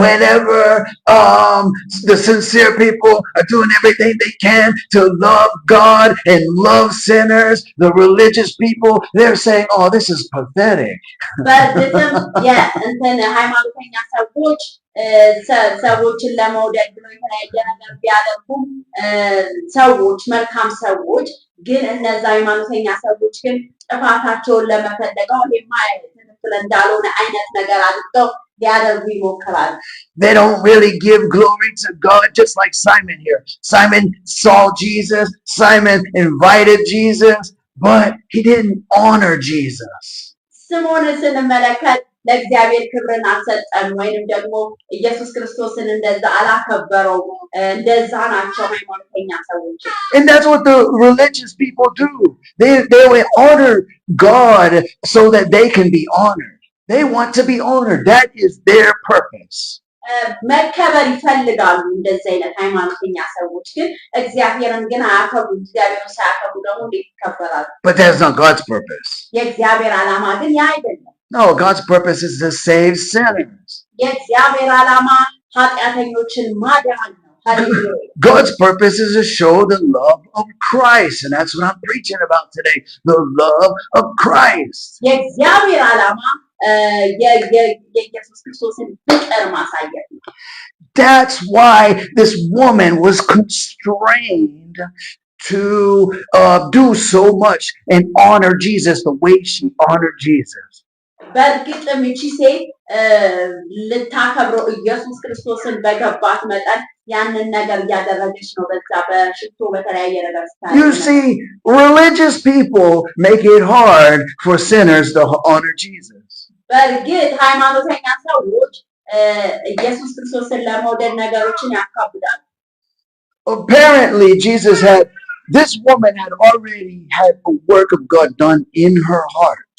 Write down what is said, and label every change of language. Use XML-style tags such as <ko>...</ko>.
<en>Whenever the sincere people are doing everything they can to love God and love sinners, the religious people, they're saying, oh, this is pathetic.</en> <am>በእርግጥም ሃይማኖተኛ ሰዎች ሰዎችን ለመውደድ ብሎ የተለያየ ነገር ቢያደርጉም ሰዎች መልካም ሰዎች ግን እነዛ ሃይማኖተኛ ሰዎች ግን ጥፋታቸውን ለመፈለገው ትክክል እንዳልሆነ አይነት ነገር አድርገው ሊያደርጉ ይሞክራሉ።</am> <en>They don't really give glory to God, just like Simon here. Simon saw Jesus, Simon invited Jesus, but he didn't honor Jesus.</en> <am>ስምዖንን ስንመለከት ለእግዚአብሔር ክብርን አልሰጠም ወይንም ደግሞ ኢየሱስ ክርስቶስን እንደዛ አላከበረው። እንደዛ ናቸው ሃይማኖተኛ ሰዎች።</am> <en>And that's what the religious people do. They will honor God so that they can be honored. They want to be honored. That is their purpose.</en> <am>መከበር ይፈልጋሉ። እንደዚህ አይነት ሃይማኖተኛ ሰዎች ግን እግዚአብሔርን ግን አያከብሩም። እግዚአብሔርን ሳያከብሩ ደግሞ እንዴት ይከበራሉ?</am> <en>But that's not God's purpose.</en> <am>የእግዚአብሔር ዓላማ ግን ያ አይደለም።</am> <en>No, God's purpose is to save sinners.</en> <am>የእግዚአብሔር ዓላማ ኃጢአተኞችን ማዳን ነው።</am> <en>God's purpose is to show the love of Christ, and that's what I'm preaching about today, the love of Christ.</en> <am>የእግዚአብሔር ዓላማ የኢየሱስ ክርስቶስን ፍቅር ማሳየት ነው።</am> <en>That's why this woman was constrained to do so much and honor Jesus the way she honored Jesus.</en> <am>በእርግጥም ይቺ ሴት ልታከብረው ኢየሱስ ክርስቶስን በገባት መጠን ያንን ነገር እያደረገች ነው። በዛ በሽቶ በተለያየ ነገር ስታደርግ</am> <en>You see, religious people make it hard for sinners to honor Jesus.</en> <am>በእርግጥ ሃይማኖተኛ ሰዎች ኢየሱስ ክርስቶስን ለመውደድ ነገሮችን ያካብዳሉ።</am> <en>Apparently, this woman had already had a work of God done in her heart.</en>